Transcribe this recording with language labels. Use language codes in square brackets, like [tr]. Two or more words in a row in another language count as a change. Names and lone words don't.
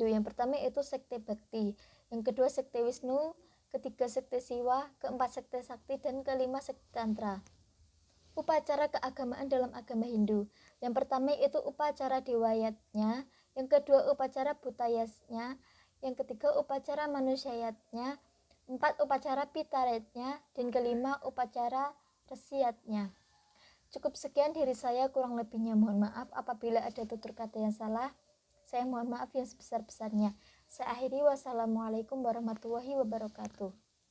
[id] Yang pertama yaitu sekte Bhakti, yang kedua sekte Wisnu, ketiga sekte Siwa, keempat sekte Sakti, dan kelima sekte Tantra. Upacara keagamaan dalam agama Hindu. Yang pertama yaitu upacara dewayatnya, yang kedua upacara butayasnya, yang ketiga upacara manusyayatnya, empat upacara pitaretnya, dan kelima upacara resiyatnya. Cukup sekian dari saya, kurang lebihnya mohon maaf apabila ada tutur kata yang salah. Saya mohon maaf yang sebesar-besarnya. Saya akhiri, [ar] والسلام عليكم ورحمة الله وبركاته.